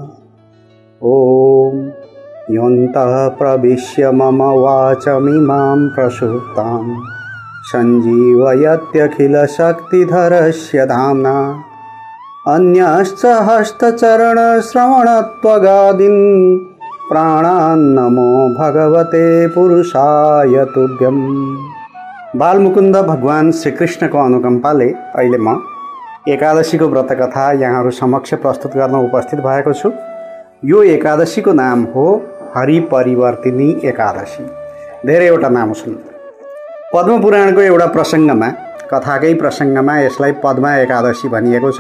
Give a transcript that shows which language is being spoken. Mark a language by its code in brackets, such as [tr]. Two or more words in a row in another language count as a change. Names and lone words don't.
[sa] ओम योऽन्तः प्रविश्य मम वाचमिमां प्रसुप्तां सञ्जीवयत्यखिलशक्तिधरस्य धाम्ना अन्यश्च हस्तचरणश्रवणत्वगादीन् प्राणान्नमो भगवते पुरुषाय तुभ्यम्। [ne] बालमुकुन्द भगवान श्रीकृष्णको अनुकम्पाले अहिले म एकादशीको व्रतकथा यहाँहरू समक्ष प्रस्तुत गर्न उपस्थित भएको छु। यो एकादशीको नाम हो हरिपरिवर्तिनी एकादशी। धेरैवटा नाम छन्। पद्मपुराणको एउटा प्रसङ्गमा, कथाकै प्रसङ्गमा यसलाई पद्मा एकादशी भनिएको छ।